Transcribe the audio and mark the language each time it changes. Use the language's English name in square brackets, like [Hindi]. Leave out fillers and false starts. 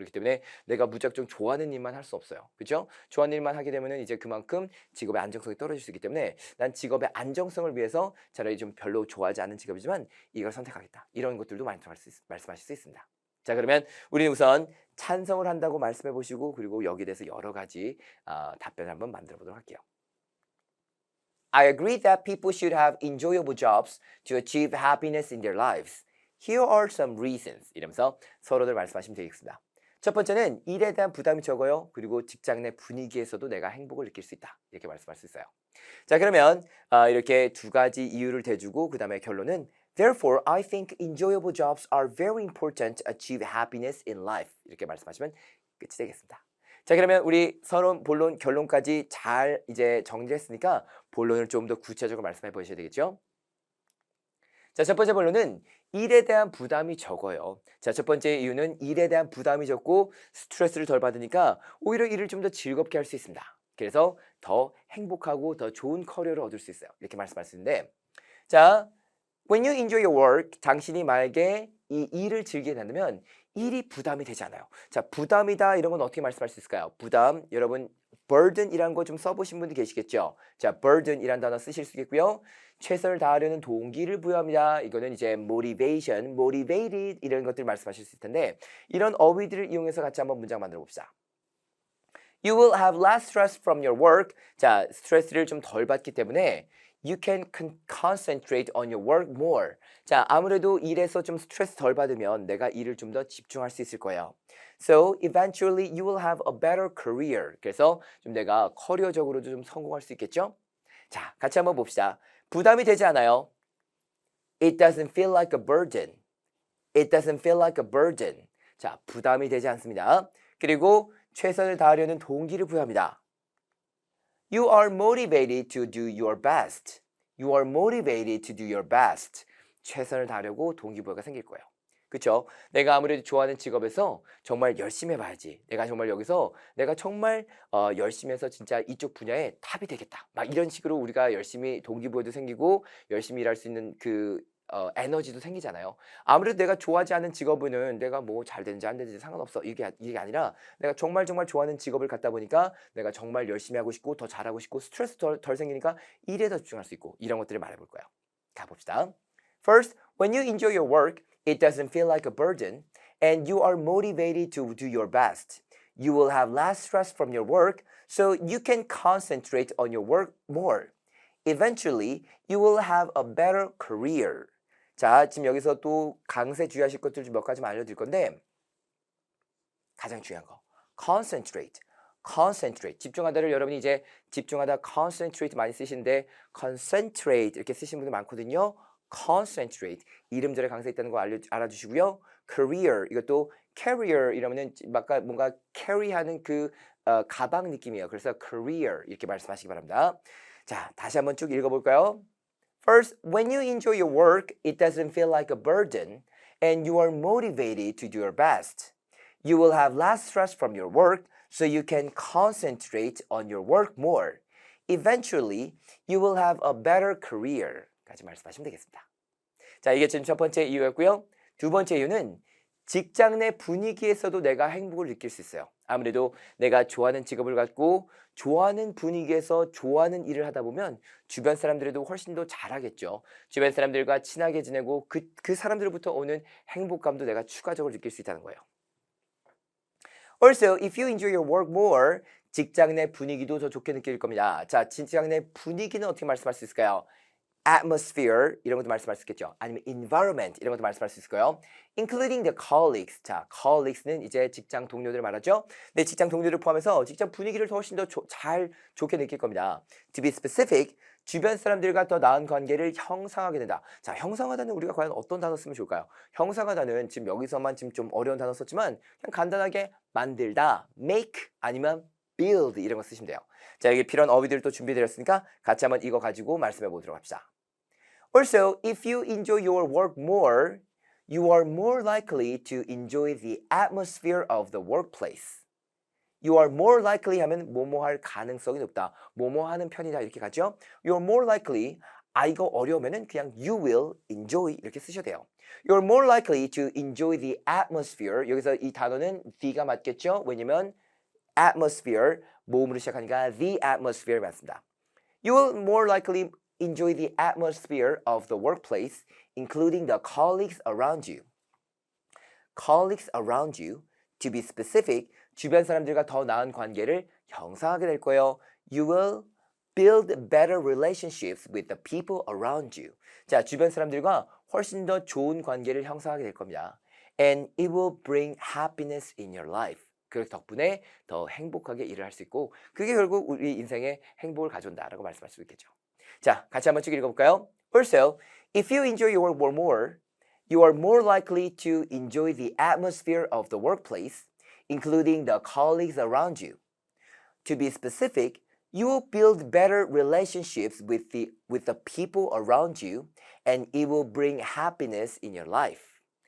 [Korean] 그렇기 때문에 내가 무작정 좋아하는 일만 할 수 없어요. 그죠? 좋아하는 일만 하게 되면은 이제 그만큼 직업의 안정성이 떨어질 수 있기 때문에 난 직업의 안정성을 위해서 차라리 좀 별로 좋아하지 않는 직업이지만 이걸 선택하겠다. 이런 것들도 말씀하실 수 있습니다. 자, 그러면 우리는 우선 찬성을 한다고 말씀해 보시고, 그리고 여기에 대해서 여러 가지 답변을 한번 만들어 보도록 할게요. [English] I agree that people should have enjoyable jobs to achieve happiness in their lives. Here are some reasons. [Korean] 이러면서 서로들 말씀하시면 되겠습니다. 첫 번째는 일에 대한 부담이 적어요. 그리고 직장 내 분위기에서도 내가 행복을 느낄 수 있다. 이렇게 말씀할 수 있어요. 자, 그러면 이렇게 두 가지 이유를 대주고 그 다음에 결론은 [English] Therefore, I think enjoyable jobs are very important to achieve happiness in life. [Korean] 이렇게 말씀하시면 끝이 되겠습니다. 자, 그러면 우리 서론, 본론, 결론까지 잘 이제 정리했으니까 본론을 좀 더 구체적으로 말씀해 보셔야 되겠죠? 자, 첫 번째 본론은 일에 대한 부담이 적어요. 자, 첫 번째 이유는 일에 대한 부담이 적고 스트레스를 덜 받으니까 오히려 일을 좀 더 즐겁게 할 수 있습니다. 그래서 더 행복하고 더 좋은 커리어를 얻을 수 있어요. 이렇게 말씀할 수 있는데, 자, [English] when you enjoy your work, [Korean] 당신이 만약에 이 일을 즐기게 된다면 일이 부담이 되지 않아요. 자, 부담이다 이런 건 어떻게 말씀할 수 있을까요? 부담, 여러분 burden이라는 거 좀 써보신 분들 계시겠죠? 자, burden이라는 단어 쓰실 수 있겠고요. 최선을 다하려는 동기를 부여합니다. 이거는 이제 motivation, motivated 이런 것들 말씀하실 수 있을 텐데, 이런 어휘들을 이용해서 같이 한번 문장 만들어 봅시다. [English] You will have less stress from your work. [Korean] 자, 스트레스를 좀 덜 받기 때문에 [English] You can concentrate on your work more. [Korean] 자, 아무래도 일에서 좀 스트레스 덜 받으면 내가 일을 좀 더 집중할 수 있을 거예요. [English] So eventually you will have a better career. [Korean] 그래서 좀 내가 커리어적으로도 좀 성공할 수 있겠죠? 자, 같이 한번 봅시다. 부담이 되지 않아요. [English] It doesn't feel like a burden. It doesn't feel like a burden. [Korean] 자, 부담이 되지 않습니다. 그리고 최선을 다하려는 동기를 부여합니다. [English] You are motivated to do your best. You are motivated to do your best. [Korean] 최선을 다하려고 동기부여가 생길 거예요. 그렇죠? 내가 아무래도 좋아하는 직업에서 정말 열심히 해봐야지. 내가 정말 여기서 내가 정말 열심히 해서 진짜 이쪽 분야에 탑이 되겠다. 막 이런 식으로 우리가 열심히 동기부여도 생기고 열심히 일할 수 있는 그 에너지도 생기잖아요. 아무래도 내가 좋아하지 않는 직업은 내가 뭐 잘 되는지 안 되는지 상관없어. 이게 아니라 내가 정말 좋아하는 직업을 갖다 보니까 내가 정말 열심히 하고 싶고 더 잘하고 싶고 스트레스 덜 생기니까 일에 더 집중할 수 있고, 이런 것들을 말해볼 거예요. 가봅시다. [English] First, when you enjoy your work, it doesn't feel like a burden and you are motivated to do your best. You will have less stress from your work, so you can concentrate on your work more. Eventually, you will have a better career. [Korean] 자, 지금 여기서 또 강세 주의하실 것들 좀 몇 가지만 알려드릴 건데 가장 중요한 거 concentrate. 집중하다를 여러분이 이제 집중하다 concentrate 많이 쓰시는데 concentrate 이렇게 쓰시는 분들 많거든요. concentrate 이름절에 강세 있다는 거 알아주시고요. career 이것도 carrier 이러면은 아까 뭔가 carry하는 그 가방 느낌이에요. 그래서 career 이렇게 말씀하시기 바랍니다. 자, 다시 한번 쭉 읽어볼까요? [English] First, when you enjoy your work, it doesn't feel like a burden and you are motivated to do your best. You will have less stress from your work so you can concentrate on your work more. Eventually, you will have a better career. [Korean] 까지 말씀하시면 되겠습니다. 자, 이게 지금 첫 번째 이유였고요. 두 번째 이유는 직장 내 분위기에서도 내가 행복을 느낄 수 있어요. 아무래도 내가 좋아하는 직업을 갖고 좋아하는 분위기에서 좋아하는 일을 하다 보면 주변 사람들에도 훨씬 더 잘하겠죠. 주변 사람들과 친하게 지내고 그 사람들로부터 오는 행복감도 내가 추가적으로 느낄 수 있다는 거예요. [English] Also, if you enjoy your work more, [Korean] 직장 내 분위기도 더 좋게 느낄 겁니다. 자, 직장 내 분위기는 어떻게 말씀할 수 있을까요? atmosphere 이런 것도 말씀할 수 있겠죠. 아니면 environment 이런 것도 말씀할 수 있을 거예요. [English] including the colleagues. [Korean] 자, colleagues는 이제 직장 동료들을 말하죠. 네, 직장 동료를 포함해서 직장 분위기를 훨씬 더 좋게 느낄 겁니다. [English] To be specific, [Korean] 주변 사람들과 더 나은 관계를 형성하게 된다. 자, 형성하다는 우리가 과연 어떤 단어 쓰면 좋을까요? 형성하다는 지금 여기서만 지금 좀 어려운 단어 썼지만 그냥 간단하게 만들다, make 아니면 build 이런 거 쓰시면 돼요. 자, 여기 필요한 어휘들을 또 준비드렸으니까 같이 한번 이거 가지고 말씀해 보도록 합시다. [English] Also, if you enjoy your work more, you are more likely to enjoy the atmosphere of the workplace. You are more likely [Korean] 하면 뭐뭐 할 가능성이 높다. 뭐뭐 하는 편이다 이렇게 가죠. [English] You are more likely [Korean] 이거 어려우면은 그냥 [English] you will enjoy [Korean] 이렇게 쓰셔도 돼요. [English] You're more likely to enjoy the atmosphere. [Korean] 여기서 이 단어는 the가 맞겠죠? 왜냐면 atmosphere 모음으로 시작하니까 the atmosphere 맞습니다. [English] You will more likely enjoy the atmosphere of the workplace, including the colleagues around you. Colleagues around you, to be specific, [Korean] 주변 사람들과 더 나은 관계를 형성하게 될 거예요. [English] You will build better relationships with the people around you. [Korean] 자, 주변 사람들과 훨씬 더 좋은 관계를 형성하게 될 겁니다. [English] And it will bring happiness in your life. [Korean] 그 덕분에 더 행복하게 일을 할 수 있고 그게 결국 우리 인생에 행복을 가져온다라고 말씀할 수 있겠죠. 자, 같이 한번 쭉 읽어볼까요? [English] Also, if you enjoy your work more, you are more likely to enjoy the atmosphere of the workplace, including the colleagues around you. To be specific, you will build better relationships with the people around you, and it will bring happiness in your life.